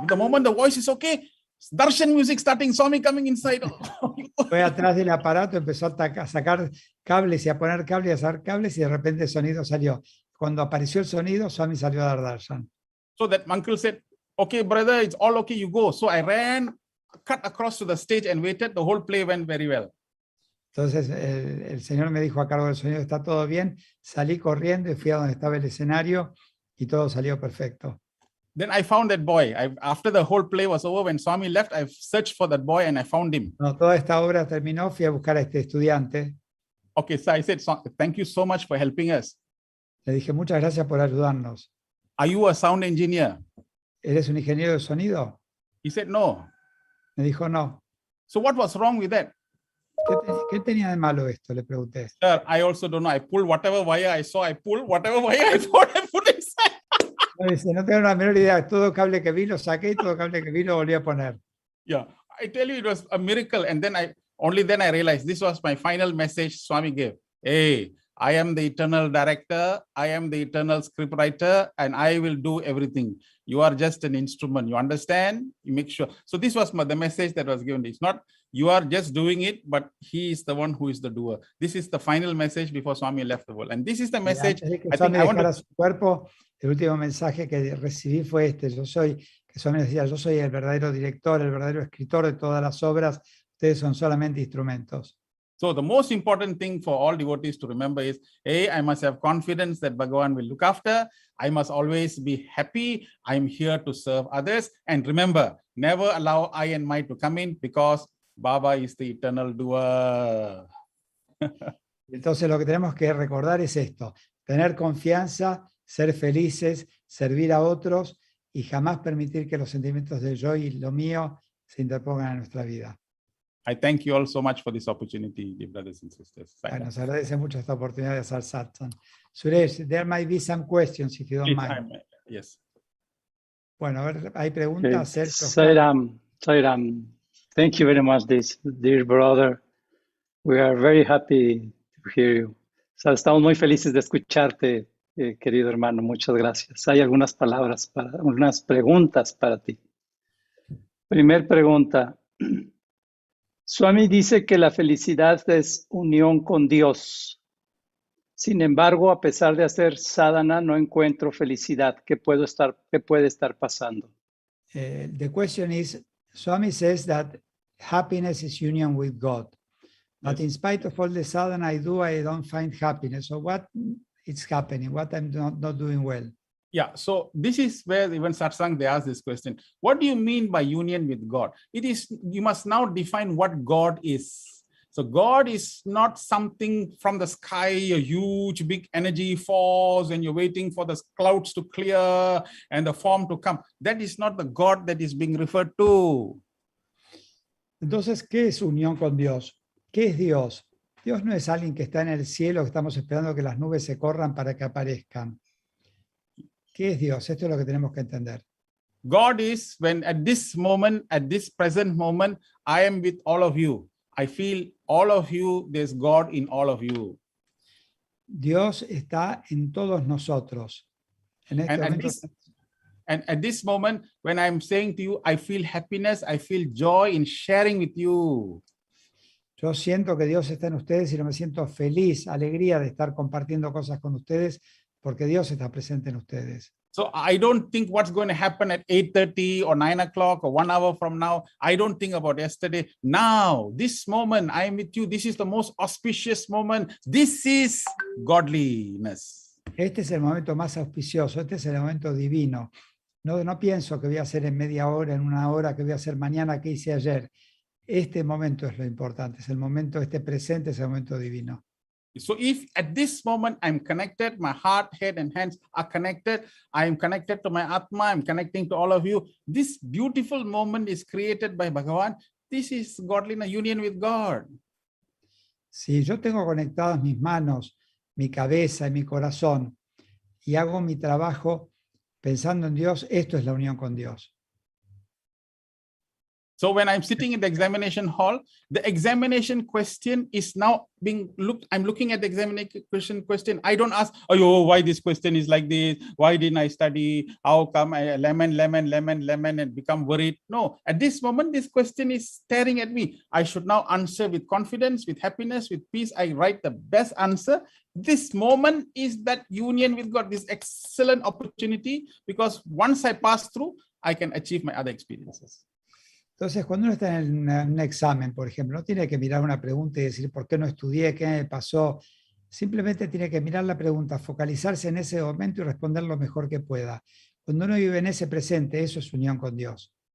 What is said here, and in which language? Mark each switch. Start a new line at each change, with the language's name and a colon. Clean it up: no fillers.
English: The moment the voice is okay, darshan music starting, Swami coming inside.
Spanish: Fue atrás del aparato, empezó a sacar cables y a poner cables y a sacar cables y de repente el sonido salió. Cuando apareció el sonido, Swami salió a dar darshan.
English: So that uncle said, okay, brother, it's all okay, you go. So I ran, cut across to the stage and waited. The whole play went very well.
Spanish: Entonces el señor me dijo a cargo del sonido, está todo bien. Salí corriendo y fui a donde estaba el escenario y todo salió perfecto.
English: Then I found that boy. After the whole play was over, when Swami left, I searched for that boy and I found him.
Spanish: Cuando toda esta obra terminó, fui a buscar a este estudiante.
English: Okay, so I said, thank you so much for helping us.
Spanish: Le dije, muchas gracias por ayudarnos.
English: Are you a sound engineer?
Spanish: ¿Eres un ingeniero de sonido?
English: He said, no.
Spanish: Me dijo, no.
English: So what was wrong with that?
Spanish: ¿Qué tenía de malo esto? Le pregunté.
English: Sir, I also don't know. I pulled whatever wire I saw. I pulled whatever wire I thought I put inside.
Spanish: No, dice, no tengo la menor idea. Todo cable que vi lo saqué y todo cable que vi lo volví a poner.
English: Yeah, I tell you, it was a miracle. And then only then I realized this was my final message Swami gave. Hey, I am the eternal director. I am the eternal scriptwriter, and I will do everything. You are just an instrument. You understand? You make sure. So this was the message that was given. It's not you are just doing it, but he is the one who is the doer. This is the final message before Swami left the world. And this is the message.
Spanish: Antes de que
English: I think Swami I want
Spanish: dejara
English: to.
Spanish: su cuerpo, el último mensaje que recibí fue este. Que Swami decía, yo soy el verdadero director, el verdadero escritor de todas las obras. Ustedes son solamente instrumentos.
English: So the most important thing for all devotees to remember is, hey, I must have confidence that Bhagavan will look after. I must always be happy. I'm here to serve others. And remember, never allow I and my to come in because Baba is the eternal doer.
Spanish: Entonces lo que tenemos que recordar es esto, tener confianza, ser felices, servir a otros y jamás permitir que los sentimientos del yo y lo mío se interpongan en nuestra vida.
English: I thank you all so much for this opportunity, dear brothers and sisters.
Spanish: Bueno, nos agradece mucho esta oportunidad de hacer satsang.
English: Suresh, there might be some questions if you don't mind. Yes.
Spanish: Bueno, a ver, hay preguntas.
English: Okay. Sairam, thank you very much, dear brother. We are very happy to hear you.
Spanish: O sea, estamos muy felices de escucharte, querido hermano. Muchas gracias. Hay algunas preguntas para ti. Primer pregunta. Swami dice que la felicidad es unión con Dios. Sin embargo, a pesar de hacer sadhana, no encuentro felicidad. ¿Qué puede estar pasando?
English: The question is, Swami says that happiness is union with God. But in spite of all the sadhana I do, I don't find happiness. So what is happening? What I'm not doing well? Yeah, so this is where even Satsang, they ask this question. What do you mean by union with God? It is, you must now define what God is. So God is not something from the sky, a huge, big energy falls and you're waiting for the clouds to clear and the form to come. That is not the God that is being referred to.
Spanish: Entonces, ¿qué es unión con Dios? ¿Qué es Dios? Dios no es alguien que está en el cielo, que estamos esperando que las nubes se corran para que aparezcan. ¿Qué es Dios? Esto es lo que tenemos que entender.
English: God is when at this moment, at this present moment, I am with all of you. I feel all of you, there's God in all of you.
Spanish: Dios está en todos nosotros. En este momento,
English: and at this moment, when I'm saying to you, I feel happiness, I feel joy in sharing with you.
Spanish: Yo siento que Dios está en ustedes y me siento feliz, alegría de estar compartiendo cosas con ustedes porque Dios está presente en ustedes.
English: So I don't think what's going to happen at 8:30 or 9 o'clock or 1 hour from now. I don't think about yesterday. Now, this moment, I am with you. This is the most auspicious moment. This is godliness.
Spanish: Este es el momento más auspicioso, este es el momento divino. No pienso que voy a hacer en media hora, en una hora, que voy a hacer mañana, que hice ayer. Este momento es lo importante, es el momento, este presente es el momento divino.
English: So if at this moment I'm connected, my heart, head, and hands are connected, I am connected to my Atma, I'm connecting to all of you. This beautiful moment is created by Bhagavan. This is godliness, union with God.
Spanish: Si yo tengo conectadas mis manos, mi cabeza y mi corazón y hago mi trabajo pensando en Dios, esto es la unión con Dios.
English: So when I'm sitting in the examination hall, the examination question is now being looked. I'm looking at the examination question. I don't ask, oh, why this question is like this? Why didn't I study? How come I lemon, and become worried? No, at this moment, this question is staring at me. I should now answer with confidence, with happiness, with peace. I write the best answer. This moment is that union with God, this excellent opportunity, because once I pass through, I can achieve my other experiences.
Spanish: Entonces, cuando uno está en un examen, por ejemplo, no tiene que mirar una pregunta y decir, ¿por qué no estudié? ¿Qué me pasó? Simplemente tiene que mirar la pregunta, focalizarse en ese momento y responder lo mejor que pueda. Cuando uno vive en ese presente, eso es unión con Dios.